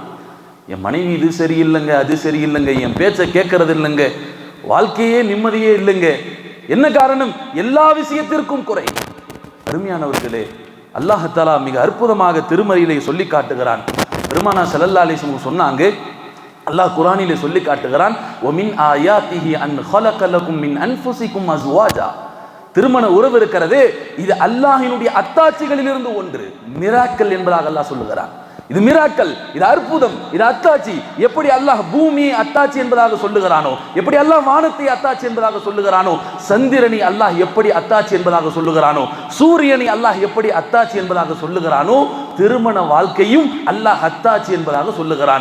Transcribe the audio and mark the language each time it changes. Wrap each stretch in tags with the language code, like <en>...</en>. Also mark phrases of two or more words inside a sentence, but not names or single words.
<ta>என் மனைவி இது சரியில்லைங்க, அது சரியில்லைங்க, என் பேச்சை கேட்கறது இல்லைங்க, வாழ்க்கையே நிம்மதியே இல்லைங்க. என்ன காரணம்? எல்லா விஷயத்திற்கும் குறை. அருமையானவர்களே, அல்லாஹ் தஆலா மிக அற்புதமாக திருமறையிலே சொல்லி காட்டுகிறான். பெருமானார்</ta> <ar>صلى الله عليه وسلم</ar> <ta>சொன்னாங்க, அல்லாஹ் குர்ஆனிலே சொல்லி காட்டுகிறான்,</ta> <ar>ومن آياته أن خلق لكم من انفسكم ازواجا,</ar> <ta>திருமண உறவு இருக்கிறது, இது அல்லாஹ்வினுடைய அத்தாட்சிகளில் இருந்து ஒன்று, மிராக்கிள் என்பதாக அல்லாஹ் சொல்லுகிறான். இது மிராக்கல், இது அற்புதம், இது அத்தாட்சி. எப்படி அல்லாஹ் பூமியை அத்தாட்சி என்பதாக சொல்லுகிறானோ, எப்படி அல்லாஹ் வானத்தை அத்தாட்சி என்பதாக சொல்லுகிறானோ, சந்திரனை அல்லாஹ் எப்படி அத்தாட்சி என்பதாக சொல்லுகிறானோ, சூரியனை அல்லாஹ் எப்படி அத்தாட்சி என்பதாக சொல்லுகிறானோ, திருமண வாழ்க்கையும் அல்லாஹ் அத்தாட்சி என்பதாக சொல்லுகிறான்.</ta>